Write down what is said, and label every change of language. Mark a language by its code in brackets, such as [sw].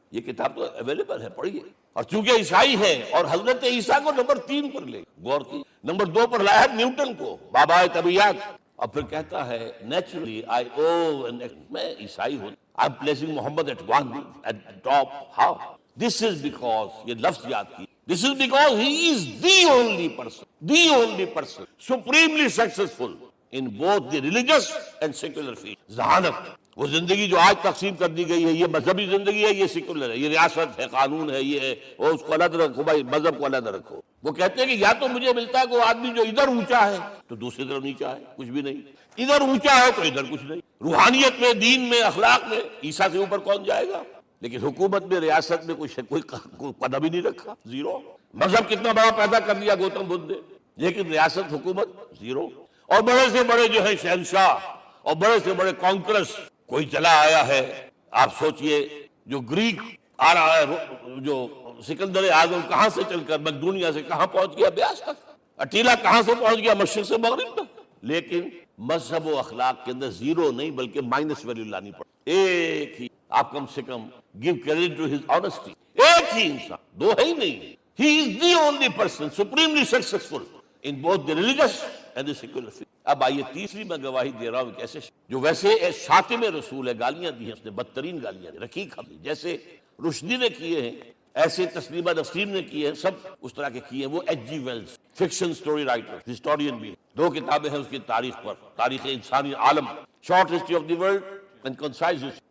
[ur] یہ کتاب تو اویلیبل ہے، پڑھیے. اور چونکہ عیسائی ہے اور حضرت عیسیٰ کو نمبر 3 پر لے، غور کی. نمبر 2 پر لایا نیوٹن کو، بابائے طبیعیات. اور پھر کہتا ہے نیچرلی آئی او، میں عیسائی ہوں، [en] I am placing Muhammad at 1 at top. How? This is because, [ur] یہ لفظ یاد کی، [en] this is because he is the only person supremely successful in both the religious and secular field. [ur] ذہانت، وہ زندگی جو آج تقسیم کر دی گئی ہے، یہ مذہبی زندگی ہے، یہ سیکولر ہے، یہ ریاست ہے، قانون ہے، یہ ہے، اور اس کو علیحدہ رکھو بھائی، مذہب کو علیحدہ رکھو. وہ کہتے ہیں کہ یا تو مجھے ملتا ہے کہ وہ آدمی جو ادھر اونچا ہے تو دوسری طرف نیچا ہے، کچھ بھی نہیں. ادھر اونچا ہے تو ادھر کچھ نہیں. روحانیت میں، دین میں، اخلاق میں عیسیٰ سے اوپر کون جائے گا؟ لیکن حکومت میں، ریاست میں کوئی قدم ہی نہیں رکھا، زیرو. مذہب کتنا بڑا پیدا کر دیا گوتم بدھ نے، لیکن ریاست، حکومت زیرو. اور بڑے سے بڑے جو ہے شہنشاہ اور بڑے سے بڑے کانکرس کوئی چلا آیا ہے. آپ سوچئے جو گریک آ رہا ہے، جو سکندر اعظم کہاں سے چل کر مقدونیہ سے کہاں پہنچ گیا؟ بیاس تک. اٹیلا کہاں سے پہنچ گیا؟ مشرق سے مغرب تک. لیکن مذہب و اخلاق کے اندر زیرو نہیں بلکہ مائنس ویلیو لانی پڑی. ایک ہی، آپ کم سے کم [en] give credit to his honesty. [ur] ایک ہی انسان، دو ہے ہی نہیں. [en] He is the only person supremely successful in both the religious and the secular field. [ur] اب آئیے تیسری میں گواہی دے رہا ہوں ایک ایسے جو ویسے شاتم رسول ہے، گالیاں دی ہیں اس نے، بدترین گالیاں دی، رقیق حملی، جیسے رشدی نے کیے ہیں ایسے تسلیمہ نسرین نے کیے ہیں، سب اس طرح کے کیے ہیں. وہ H جی Wells, fiction story writer, historian بھی. 2 کتابیں ہیں اس کی تاریخ پر، تاریخ انسانی عالم، short history of the world and concise history.